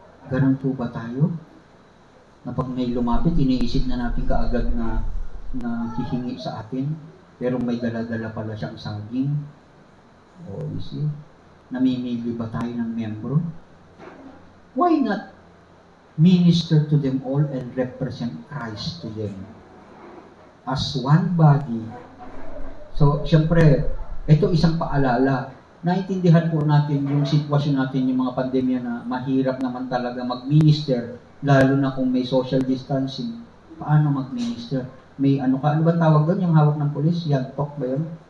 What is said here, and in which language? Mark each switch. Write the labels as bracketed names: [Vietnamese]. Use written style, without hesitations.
[Filipino] Ganun po ba tayo? Na pag may lumapit, iniisip na natin kaagad na hihingi sa atin, pero may dala-dala pala siyang saging. [English] You see? [Filipino] Namimili ba tayo ng membro? [English] Why not minister to them all and represent Christ to them? As one body. [Filipino] So, syempre, ito isang paalala. Naintindihan po natin yung sitwasyon natin, yung mga pandemya na mahirap naman talaga mag-minister, lalo na kung may social distancing. Paano mag-minister? May ano ba tawag doon? Yung hawak ng polis? Yan, talk ba yun?